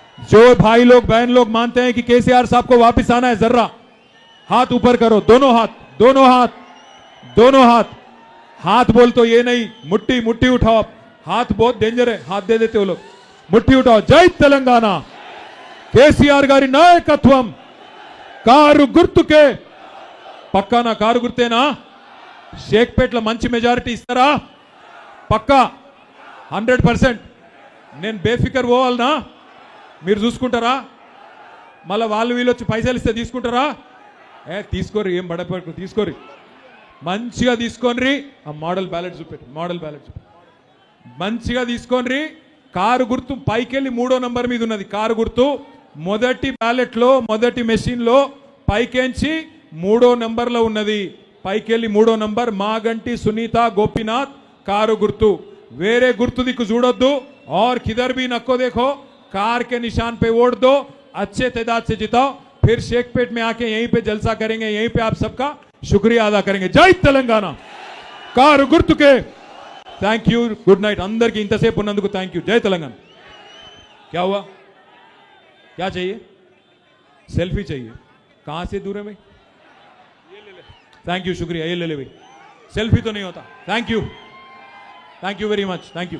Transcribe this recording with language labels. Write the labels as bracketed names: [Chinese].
[Hindi] जो भाई लोग बहन लोग मानते हैं कि केसीआर साहब को वापस आना है, जर्रा हाथ ऊपर करो, दोनों हाथ, दोनों हाथ, दोनों हाथ। हाथ बोल तो ये नहीं, मुट्ठी मुट्ठी उठाओ आप, हाथ बहुत डेंजर है, हाथ दे देते हो लोग, मुट्ठी उठाओ। [Telugu] जय तेलंगाना, కేసీఆర్ గారి నాయకత్వం, కారు గుర్తుకే, పక్కానా కారు గుర్తేనా? షేక్పేట్లో మంచి మెజారిటీ ఇస్తారా? పక్కా 100%। నేను బేఫికర్ పోవాలనా? మీరు చూసుకుంటారా? మళ్ళీ వాళ్ళు వీళ్ళు వచ్చి పైసలు ఇస్తే తీసుకుంటారా? తీసుకోరు, ఏం బడపడు తీసుకోరు, మంచిగా తీసుకోండి। ఆ మోడల్ బ్యాలెట్ చూపెట్టు, మోడల్ బ్యాలెట్ చూపెట్టు, మంచిగా తీసుకోండి। కారు గుర్తు పైకెళ్ళి 3వ నంబర్ మీద ఉన్నది కారు గుర్తు, మొదటి బ్యాలెట్లో మొదటి మెషిన్లో పైకెంచి 3వ నంబర్లో ఉన్నది, పైకెళ్ళి 3వ నంబర్ మాగంటి సునీత గోపీనాథ్ కారు గుర్తు, వేరే గుర్తు దిక్కు చూడొద్దు। [Hindi] और किधर भी नको देखो, कार के निशान पे वोट दो, अच्छे तादाद से जिताओ, फिर शेखपेट में आके यहीं पे जलसा करेंगे, यहीं पे आप सबका शुक्रिया अदा करेंगे। [Telugu] जय तेलंगाना, కారు గుర్తుకే। [English] thank you, good night [Hindi] अंदर की इंतसेप उन्नंदुकु थैंक यू। जय तेलंगाना। क्या हुआ, क्या चाहिए? सेल्फी चाहिए, कहां से दूर है भाई? थैंक यू, शुक्रिया, ये ले ले भाई, सेल्फी तो नहीं होता। [English] thank you very much, [Hindi] thank you.